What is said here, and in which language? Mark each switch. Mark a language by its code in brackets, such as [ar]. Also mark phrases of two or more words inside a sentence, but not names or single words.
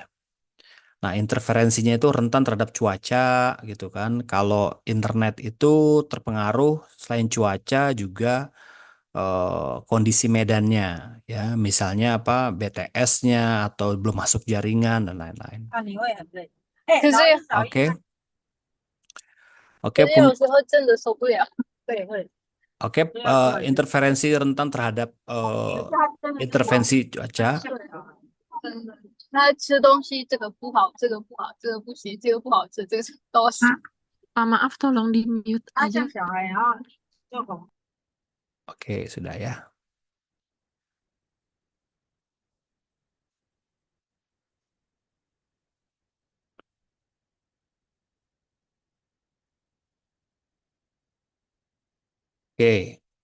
[id] Nah, interferensinya itu rentan terhadap cuaca gitu kan. Kalau internet itu terpengaruh selain cuaca juga kondisi medannya ya, misalnya apa BTS-nya atau belum masuk jaringan dan lain-lain. [zh] 可是 [id] Oke, oke, [zh] 有时候真的受不了。对，会。 [id] oke, interferensi rentan terhadap intervensi cuaca. [zh] 真的，他吃东西这个不好，这个不好，这个不行，这个不好吃，这个都是。 [id] Maaf, tolong di mute [zh] 他 [id] aja. [zh] 像小孩啊，就很 [id] Oke, sudah ya. Oke.